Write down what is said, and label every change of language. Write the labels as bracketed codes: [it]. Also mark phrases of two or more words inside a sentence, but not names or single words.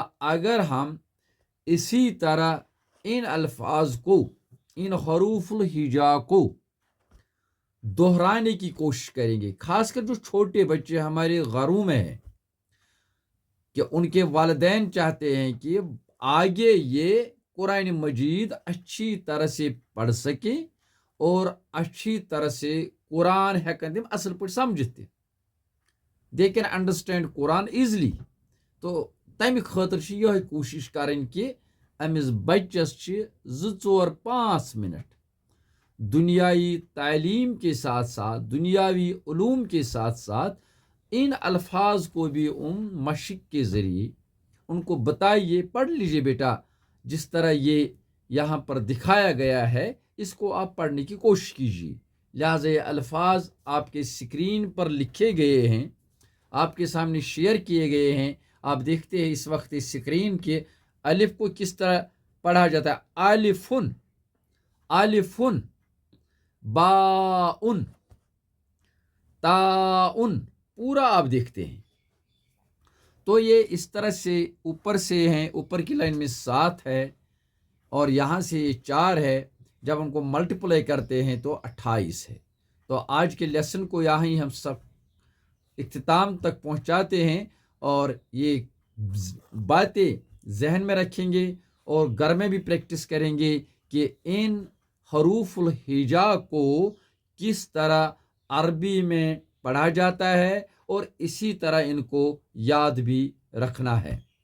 [ur] اگر ہم اسی طرح ان الفاظ کو، ان حروف الہجا کو دہرانے کی کوشش کریں گے، خاص کر جو چھوٹے بچے ہمارے گھروں میں ہیں، کہ ان کے والدین چاہتے ہیں کہ آگے یہ قرآن مجید اچھی طرح سے پڑھ سکیں اور اچھی طرح سے قرآن [ks] ہیکن تم اصل پہ سمجھتے، [en] they can understand Quran easily. [ur] تو [ks] تمہ خاطر [ur] یہ کوشش کریں کہ [ks] امس بچس [ur] 2-4-5 منٹ دنیائی تعلیم کے ساتھ ساتھ، دنیاوی علوم کے ساتھ ساتھ ان الفاظ کو بھی مشق کے ذریعے ان کو بتائیے، پڑھ لیجئے بیٹا، جس طرح یہ یہاں پر دکھایا گیا ہے اس کو آپ پڑھنے کی کوشش کیجیے۔ لہٰذا یہ الفاظ آپ کے اسکرین پر لکھے گئے ہیں، آپ کے سامنے شیئر کیے گئے ہیں، آپ دیکھتے ہیں اس وقت اسکرین کے الف کو کس طرح پڑھا جاتا ہے، [ar] الفن، الفن، باؤن، [ur] تاؤن، پورا آپ دیکھتے ہیں۔ تو یہ اس طرح سے اوپر سے ہیں، اوپر کی لائن میں 7 ہے اور یہاں سے یہ 4 ہے، جب ہم کو ملٹیپلائی کرتے ہیں تو 28 ہے۔ تو آج کے لیسن کو یہاں ہی ہم سب اختتام تک پہنچاتے ہیں، اور یہ باتیں ذہن میں رکھیں گے اور گھر میں بھی پریکٹس کریں گے کہ ان حروف الہجا کو کس طرح عربی میں پڑھا جاتا ہے اور اسی طرح ان کو یاد بھی رکھنا ہے۔